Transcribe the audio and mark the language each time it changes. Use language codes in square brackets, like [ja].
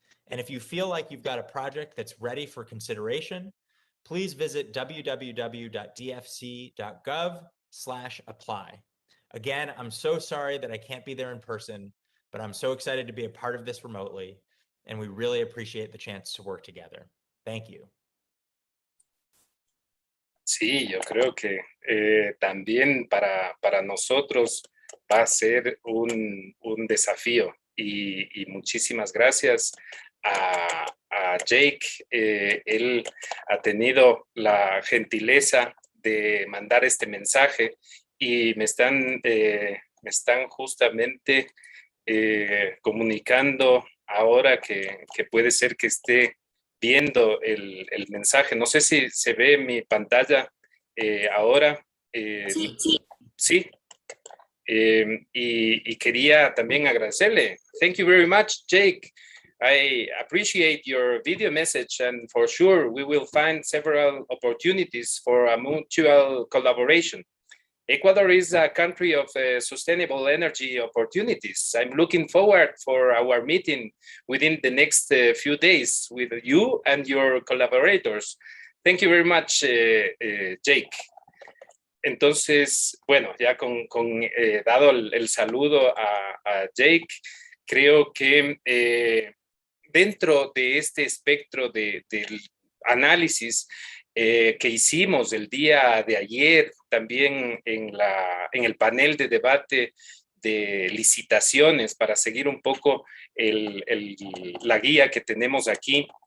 [en] And if you feel like you've got a project that's ready for consideration, please visit www.dfc.gov/apply. Again, I'm so sorry that I can't be there in person, but I'm so excited to be a part of this remotely, and we really appreciate the chance to work together. Thank you. [es] Sí, yo creo que también para nosotros va a ser un desafío y muchísimas gracias a Jake. Él ha tenido la gentileza de mandar este mensaje y me están justamente comunicando ahora que puede ser que esté viendo el mensaje. No sé si se ve mi pantalla ahora. Sí, sí. Sí. Y quería también agradecerle. [en] Thank you very much, Jake. I appreciate your video message, and for sure we will find several opportunities for a mutual collaboration. Ecuador is a country of sustainable energy opportunities. I'm looking forward for our meeting within the next few days with you and your collaborators. Thank you very much, Jake. [es] Entonces, bueno, ya dado el saludo a Jake, creo que dentro de este espectro del análisis que hicimos el día de ayer, también en el panel de debate de licitaciones, para seguir un poco la guía que tenemos aquí,